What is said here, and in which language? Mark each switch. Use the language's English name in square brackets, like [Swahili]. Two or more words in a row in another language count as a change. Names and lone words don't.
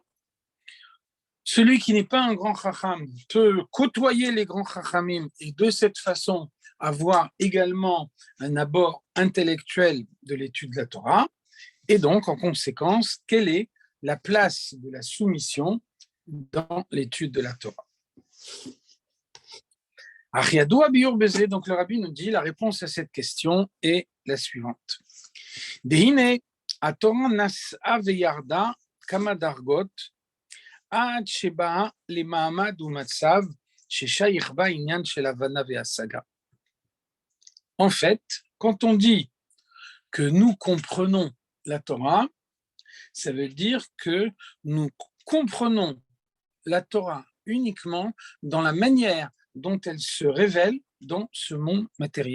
[French] Celui qui n'est pas un grand chacham peut côtoyer les grands chachamim et de cette façon avoir également un abord intellectuel de l'étude de la Torah. Et donc, en conséquence, quelle est la place de la soumission dans l'étude de la Torah? Donc le rabbi nous dit, la réponse à cette question est la suivante. [Hebrew] דהיינו, תורה נסעה וירדה כמה דרגות עד שבאה למעמד ומצב ששייך בה ענין של הבנה והשגה. [French] En fait, quand on dit que nous comprenons la Torah, ça veut dire que nous comprenons la Torah uniquement dans la manière dont elle se révèle dans ce monde matériel.